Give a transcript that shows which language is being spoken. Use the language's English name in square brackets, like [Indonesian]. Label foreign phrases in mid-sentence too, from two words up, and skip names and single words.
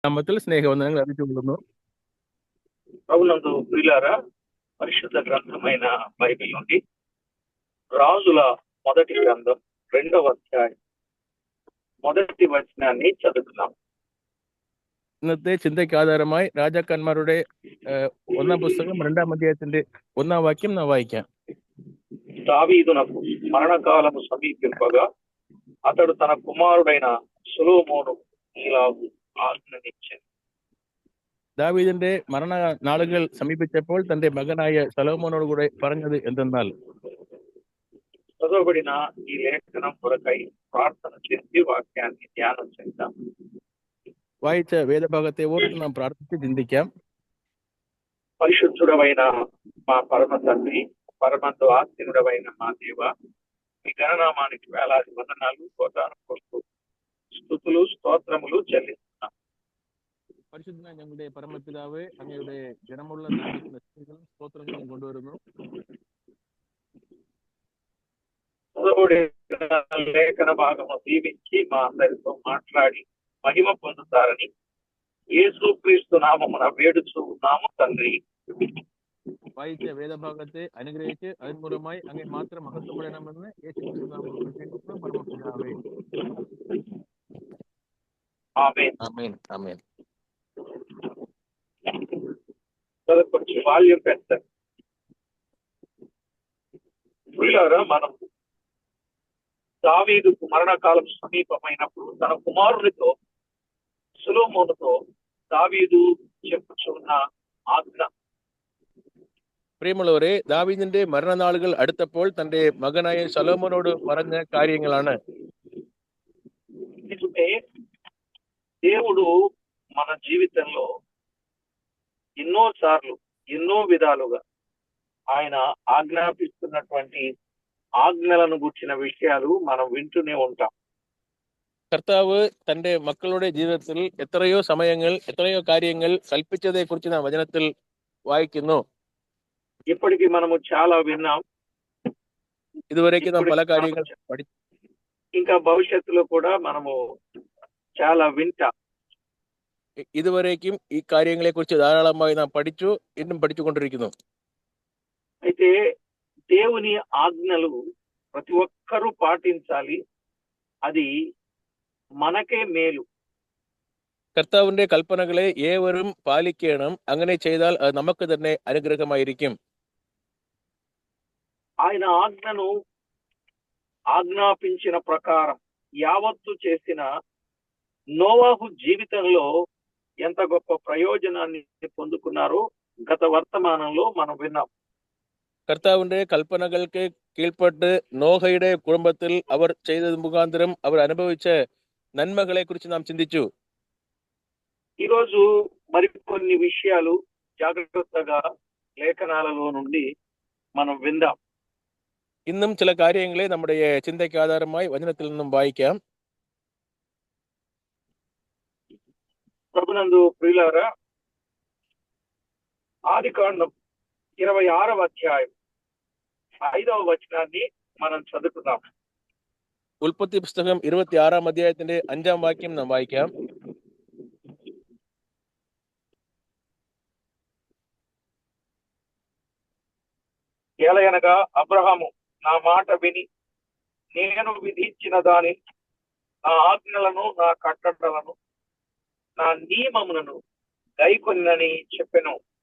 [Telugu] నామത്തിൽ స్నేహవందనలు అర్పించుకుంటున్నాను. ప్రభునందు ప్రియులారా, పరిశుద్ధ గ్రంథమైన బైబిల్ నుండి రాజుల మొదటి గ్రంథం 2వ అధ్యాయం మొదటి వచనాన్ని చదువుతున్నాం. [Malayalam] ഇന്നത്തെ ചിന്തയ്ക്ക് ആധാരമായി രാജാക്കന്മാരുടെ ഒന്നാം പുസ്തകം 2ാം അധ്യായത്തിന്റെ 1ാം വാക്യം നാം വായിക്കാം. [Telugu] దావీదునకు మరణకాలము సమీపింపగా అతడు తన కుమారుడైన సొలొమోను ఇలాగు ఆజ్ఞనిచ్చాడు. [Malayalam] ദാവീദിന്റെ മരണ നാളുകൾ സമീപിച്ചപ്പോൾ തന്റെ മകനായ സൊലൊമോനോട് കൂടെ പറഞ്ഞത് എന്തെന്നാൽ, [Telugu] చదవబడిన ఈ లేఖనం కొరకై ప్రార్థన చేసి వాక్యాన్ని ధ్యానం చేద్దాం. [Malayalam] വായിച്ച വേദഭാഗത്തെ ഓർത്ത് നാം പ്രാർത്ഥിച്ച് ചിന്തിക്കാം. [Telugu] పరిశుద్ధుడవైన మా పరమ తండ్రి, పరమందు ఆస్తినుడవైన మా దేవ, మీ గణనామానికి వేలాది వందనాలు, కోటాను కోట్లు స్తుతులు స్తోత్రములు చెల్లిస్తున్నాం. [Malayalam] പരിശുദ്ധനായ ഞങ്ങളുടെ പരമപിതാവേ, അങ്ങയുടെ ജനമുള്ള നാമത്തിന് സ്തോത്രങ്ങളും കൊണ്ടുവരുന്നു. [Telugu] లేఖన భాగము దీవించి మా అందరితో మాట్లాడి మహిమ పొందుతారని యేసుక్రీస్తు నామమున వేడుచున్నాము తండ్రి. [Malayalam] വായിച്ച വേദഭാഗത്തെ അനുഗ്രഹിച്ച് അതിന് മൂലമായി അങ്ങേ മാത്രം മഹത്വപ്പെടണമെന്ന് യേശുക്രിസ്തു നാമത്തിൽ കേൾക്കുന്നു പരമപിതാവേ. [Telugu] ఆమేన్. [Malayalam] ആമേൻ ആമേൻ. [Telugu] కొంచెం వాల్యూమ్ పెంచండి. మనం దావీదుకు మరణకాలం సమీపమైనప్పుడు తన కుమారునితో సొలొమోనుతో దావీదు చెప్పుచున్న ఆజ్ఞ. [Malayalam] പ്രിയമുള്ളവരെ, ദാവീദിന്റെ മരണനാളുകൾ അടുത്തപ്പോൾ തന്റെ മകനായ സൊലൊമോനോട് പറഞ്ഞ കാര്യങ്ങളാണ്. [Telugu] నిజమే, దేవుడు మన జీవితంలో ఎన్నో సార్లు ఎన్నో విధాలుగా ఆయన ఆజ్ఞాపిస్తున్నటువంటి ఆజ్ఞలను గుర్చిన విషయాలు మనం వింటూనే ఉంటాం. [Malayalam] കർത്താവ് തന്റെ മക്കളുടെ ജീവിതത്തിൽ എത്രയോ സമയങ്ങൾ എത്രയോ കാര്യങ്ങൾ കൽപ്പിച്ചതെ കുറിച്ച് നാം വചനത്തിൽ വായിക്കുന്നു. [Telugu] ఇప్పటికీ మనము చాలా విన్నాం. [Malayalam] ഇതുവരേക്ക് നാം പല കാര്യങ്ങൾ [Telugu] ఇంకా భవిష్యత్తులో కూడా మనము చాలా వింటాం. [Malayalam] ഇതുവരേക്കും ഈ കാര്യങ്ങളെ കുറിച്ച് ധാരാളമായി നാം പഠിച്ചു, ഇന്നും പഠിച്ചുകൊണ്ടിരിക്കുന്നു. [Telugu] అయితే దేవుని ఆజ్ఞలు ప్రతి ఒక్కరూ పాటించాలి, అది మనకే మేలు. [Malayalam] കർത്താവിന്റെ കൽപ്പനകളെ ഏവരും പാലിക്കണം. അങ്ങനെ ചെയ്താൽ അത് നമുക്ക് തന്നെ അനുഗ്രഹമായിരിക്കും. [Telugu] ఆయన ఆజ్ఞను ఆజ్ఞాపించిన ప్రకారం యావత్తు చేసిన నోవాహు జీవితంలో ఎంత గొప్ప ప్రయోజనాన్ని పొందుకున్నారో గత వర్తమానంలో మనం విన్నాం. [Malayalam] കർത്താവിന്റെ കൽപ്പനകൾക്ക് കീഴ്പ്പെട്ട് നോഹയുടെ കുടുംബത്തിൽ അവർ ചെയ്തത് മുഖാന്തരം അവർ അനുഭവിച്ച നന്മകളെ കുറിച്ച് നാം ചിന്തിച്ചു. [Telugu] ఈరోజు మరికొన్ని విషయాలు జాగ్రత్తగా లేఖనాలలో నుండి మనం విందాం. [Malayalam] ഇന്നും ചില കാര്യങ്ങളെ നമ്മുടെ ചിന്തയ്ക്ക് ആധാരമായി വചനത്തിൽ നിന്നും വായിക്കാം. [Telugu] ప్రభునందు ప్రియులారా, ఆదికాండం 26వ అధ్యాయం 5వ వచనాన్ని మనం చదువుకుందాం. [Malayalam] ഉൽപ്പത്തി പുസ്തകം 26ാം അധ്യായത്തിന്റെ 5ാം വാക്യം നാം വായിക്കാം. [Telugu] ఏలయనగా అబ్రహాము నా మాట విని నేను విధించిన దాని, నా ఆజ్ఞలను, నా కట్టడలను, నా నియమములను గైకొన్నని చెప్పెను.